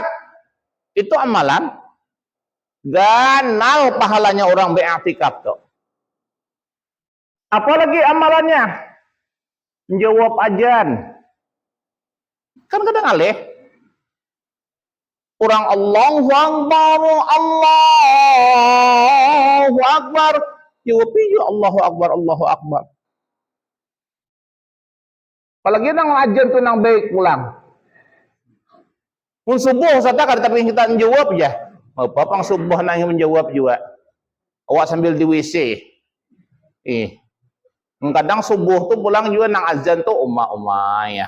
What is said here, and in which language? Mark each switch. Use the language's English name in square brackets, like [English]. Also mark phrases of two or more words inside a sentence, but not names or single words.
[Banjar] Itu amalan ganal pahalanya orang be'iktikaf tuh. [Indonesian] Apalagi amalannya? Menjawab azan. [Banjar] Kan kadang alih. [Arabic] Orang Allahu Akbar, Allahu Akbar. [Indonesian] Jawab ya [Arabic] Allahu Akbar, Allahu Akbar. [Banjar] Apalagi nang azan tuh nang baik pulang. [Indonesian] Pun subuh saja kan tapi kita menjawab ya. [Banjar] Papang subuh nang menjawab juga. [Indonesian] Awak sambil di WC. [Banjar] Kadang subuh tuh pulang juga nang azan tuh umma ya.